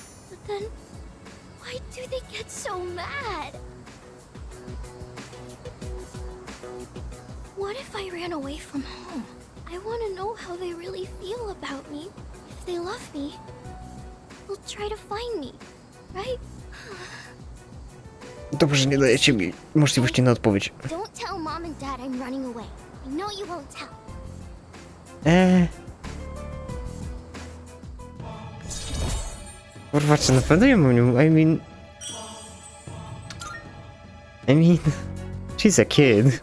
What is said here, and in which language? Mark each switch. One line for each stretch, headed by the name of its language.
English: But then, why do they get so mad? What if I ran away from home? I want to know how they really feel about me. If they love me, they'll try to find me, right?
Polish: Dobrze, nie dajecie mi możliwości na odpowiedź.
English: Don't tell Mom and Dad I'm running away. I know you won't tell.
Polish: Kurwa, czy na pewno ja mam
English: I mean... She's a kid.